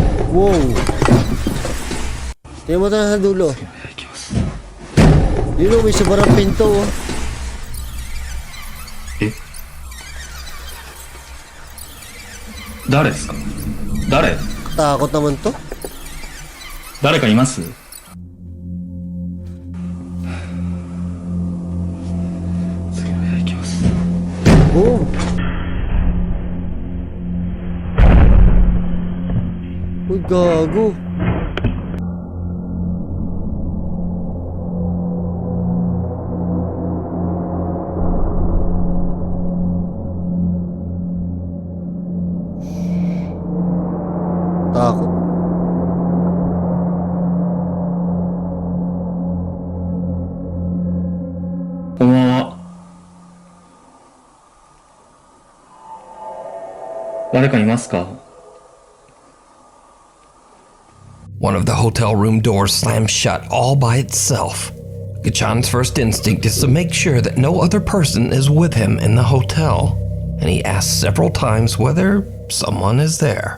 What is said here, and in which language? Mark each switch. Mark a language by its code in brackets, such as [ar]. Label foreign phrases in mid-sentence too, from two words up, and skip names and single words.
[tl] Wow. Tingnan mo tayo sa dulo. Yun o, may sobrang pinto oh. [ja] 誰ですか? Dare? [tl] Takot naman to. [ja] 誰かいます? Oh. [tl] Uy, gago. Takot. [ja] Konbanwa. 誰かいますか? [en] One of the hotel room doors slams shut all by itself. Gachan's first instinct is to make sure that no other person is with him in the hotel, and he asks several times whether someone is there.